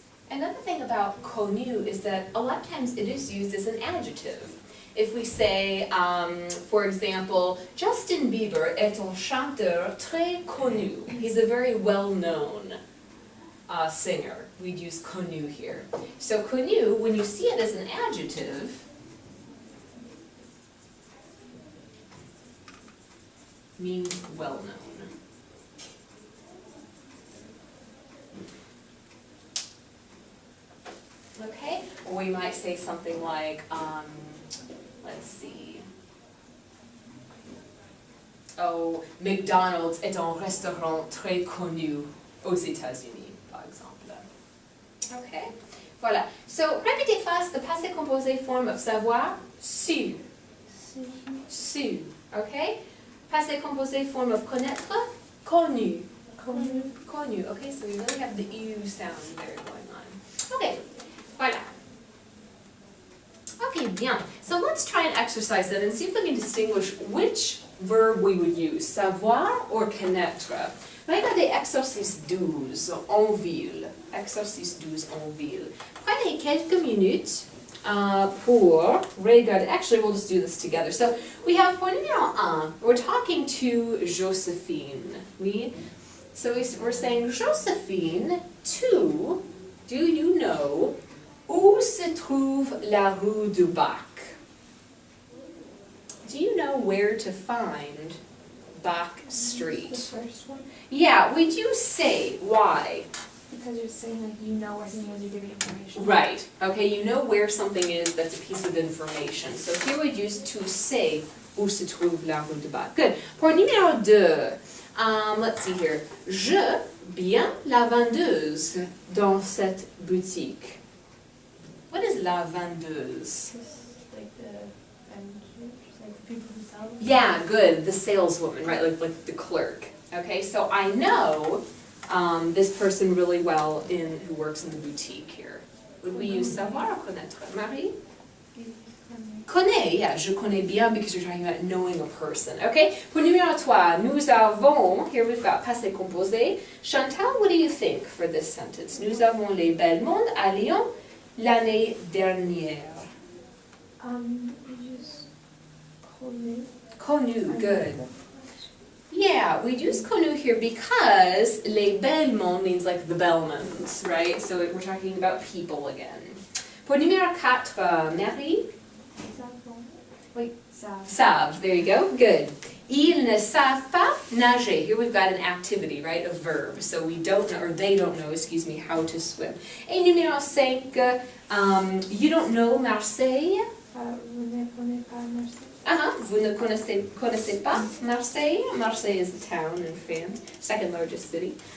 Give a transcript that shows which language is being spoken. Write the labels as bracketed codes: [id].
[en] Another thing about connu is that a lot of times it is used as an adjective. If we say, for example, Justin Bieber [fr] est un chanteur très connu. [en] He's a very well-known singer. We'd use connu here. So connu, when you see it as an adjective, means well-known. Okay, or we might say something like, let's see. [fr] Oh, McDonald's est un restaurant très connu aux États-Unis, par exemple. [en] Okay, voilà. So, répétez face the passé composé form of savoir, su. Su, okay? Passé composé form of connaître, connu. Connu, okay, so we really have the U sound there going on. Okay, voilà. Okay, bien. So let's try and exercise that and see if we can distinguish which verb we would use, savoir or connaître. [fr] Regardez exercice 12 en ville. Exercice 12 en ville. Prenez quelques minutes pour regarder. [en] Actually, we'll just do this together. So we have [fr] point numéro 1. [en] We're talking to Josephine. So we're saying, Josephine, do you know [fr] où se trouve la rue du Bac? [en] Do you know where to find Bac Street? The first one? Yeah, we do say why. Because you're saying like you know where something is, you're giving information. Right, okay, you know where something is, that's a piece of information. So here we'd use to say [fr] où se trouve la rue du Bac. [en] Good. [fr] Pour numéro 2, [en] let's see here. [fr] Je bien la vendeuse dans cette boutique. [en] What is la vendeuse? Like the people who sell them? Yeah, good, the saleswoman, right, like the clerk. Okay, so I know this person really well who works in the boutique here. Would we use savoir or connaître? Marie? Connais, yeah, [fr] je connais bien [en] because you're talking about knowing a person. [fr] Okay, pour numéro 3, nous avons, [en] here we've got [fr] passé composé. [en] Chantal, what do you think for this sentence? [fr] Nous avons les belles mondes à Lyon l'année dernière. [en] You use connu. Connu, good. Yeah, we use connu here because les Belmonts means like the Belmonts, right? So we're talking about people again. [fr] Pour numéro 4, Marie? [en] Wait, savent. [fr] Savent, [en] there you go, good. [fr] Ils ne savent pas nager. [en] Here we've got an activity, right, a verb. So we don't know, or they don't know, excuse me, how to swim. [fr] Et numéro 5, [en] you don't know Marseille? [fr] Vous ne connaissez pas Marseille? Vous ne connaissez pas Marseille? [en] Marseille is a town in France, second largest city.